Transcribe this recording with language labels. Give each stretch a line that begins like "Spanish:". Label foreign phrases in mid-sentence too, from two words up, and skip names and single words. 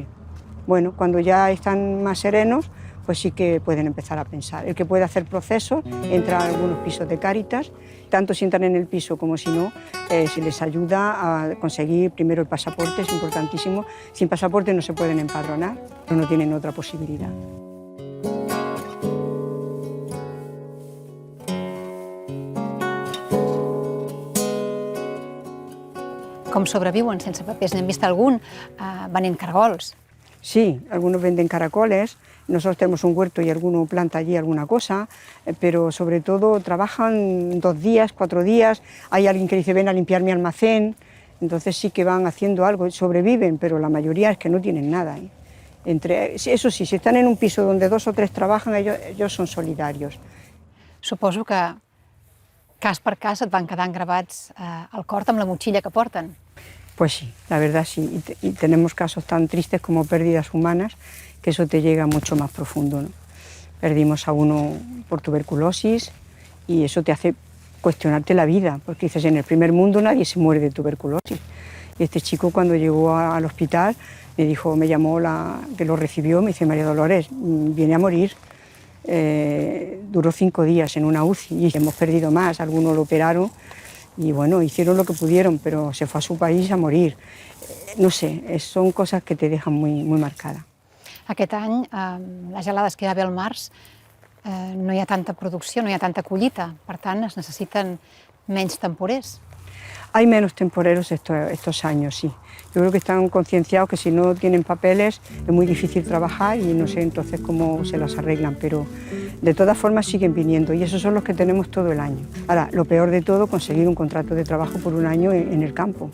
Spanish: Bueno, cuando ya están más serenos, pues sí que pueden empezar a pensar. El que puede hacer procesos, entra a algunos pisos de Càritas, tanto si entran en el piso como si no, se les ayuda a conseguir primero el pasaporte, es importantísimo. Sin pasaporte no se pueden empadronar, pero no tienen otra posibilidad.
Catalan: Com sobreviuen sense papers? N'hem vist algun venent caragols.
Spanish: Sí, algunos venden caracoles, nosotros tenemos un huerto y alguno planta allí alguna cosa, pero sobre todo trabajan 2 días, 4 días, hay alguien que dice ven a limpiar mi almacén, entonces sí que van haciendo algo, sobreviven, pero la mayoría es que no tienen nada, ¿eh? Eso sí, si están en un piso donde 2 o 3 trabajan, ellos son solidarios.
Catalan: Suposo que cas per cas et van quedant gravats al cor amb la motxilla que porten.
Spanish: Pues sí, la verdad sí, y tenemos casos tan tristes como pérdidas humanas, que eso te llega mucho más profundo, ¿no? Perdimos a uno por tuberculosis y eso te hace cuestionarte la vida, porque dices, en el primer mundo nadie se muere de tuberculosis. Y este chico cuando llegó al hospital me llamó la que lo recibió, me dice, María Dolores, viene a morir. Duró 5 días en una UCI y hemos perdido más, algunos lo operaron y bueno, hicieron lo que pudieron, pero se fue a su país a morir. No sé, son cosas que te dejan muy, muy marcada.
Catalan: Aquest any, les gelades que hi va haver al març, no hi ha tanta producció, no hi ha tanta collita, per tant es necessiten menys temporers.
Spanish: Hay menos temporeros estos años, sí. Yo creo que están concienciados que si no tienen papeles es muy difícil trabajar y no sé entonces cómo se las arreglan, pero de todas formas siguen viniendo y esos son los que tenemos todo el año. Ahora, lo peor de todo, conseguir un contrato de trabajo por un año en el campo.